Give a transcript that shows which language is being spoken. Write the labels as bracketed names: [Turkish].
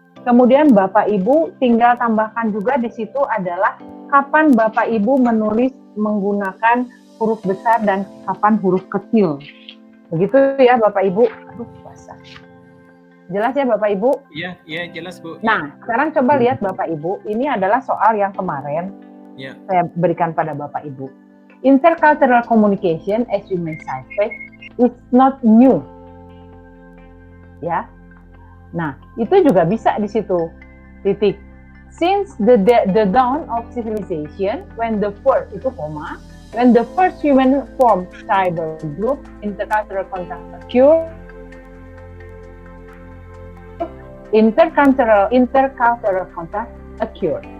[Indonesian] Kemudian Bapak Ibu tinggal tambahkan juga di situ adalah kapan Bapak Ibu menulis menggunakan huruf besar dan kapan huruf kecil. Begitu ya Bapak Ibu. Aduh, basah. Jelas ya Bapak Ibu? Iya, jelas Bu. Nah, sekarang coba lihat Bapak Ibu. Ini adalah soal yang kemarin saya berikan pada Bapak Ibu. [English] Intercultural communication, as you may suspect, is not new. [Indonesian] Ya. Nah, itu juga bisa di situ. Titik. [English] Since the dawn of civilization, when the first human formed tribal group, intercultural contact occurred. Intercultural contact occurred.